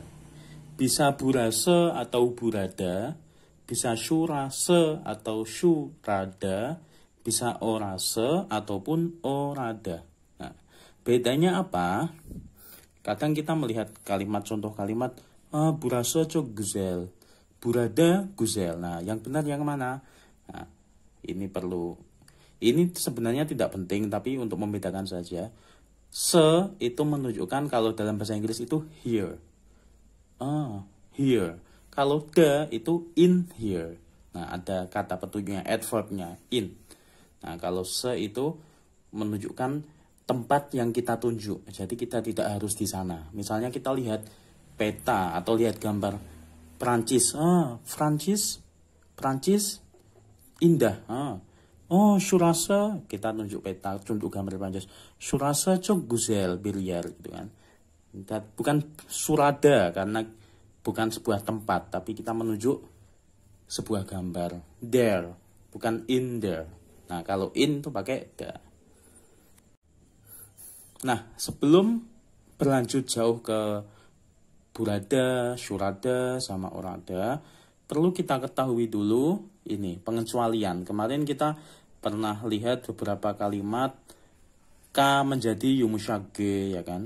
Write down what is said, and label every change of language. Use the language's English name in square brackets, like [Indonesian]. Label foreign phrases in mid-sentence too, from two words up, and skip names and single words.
[Indonesian] Bisa burase atau burada, bisa syurase atau syurada, bisa orase ataupun orada. Nah, bedanya apa? Kadang kita melihat kalimat, contoh kalimat, [Turkish] burase çok güzel, burada güzel. [Indonesian] Nah, yang benar yang mana? Nah, ini sebenarnya tidak penting, tapi untuk membedakan saja. Se itu menunjukkan kalau dalam bahasa Inggris itu here. [English] Here. [Indonesian] Kalau [English] the itu in here. [Indonesian] Nah, ada kata petunjuknya, adverbnya, in. Nah, kalau se itu menunjukkan tempat yang kita tunjuk. Jadi kita tidak harus di sana. Misalnya kita lihat peta atau lihat gambar Prancis. Prancis indah. Şurası, kita tunjuk peta, tunjuk gambar Prancis. [Turkish] Şurası çok güzel bir yer, [Indonesian] gitu kan. Bukan surada karena bukan sebuah tempat, tapi kita menunjuk sebuah gambar. [English] There, [Indonesian] bukan [English] in there. [Indonesian] Nah, kalau in itu pakai da. Nah, sebelum berlanjut jauh ke burada, syurada, sama orada, perlu kita ketahui dulu ini pengecualian. Kemarin kita pernah lihat beberapa kalimat K menjadi yumushage, ya kan?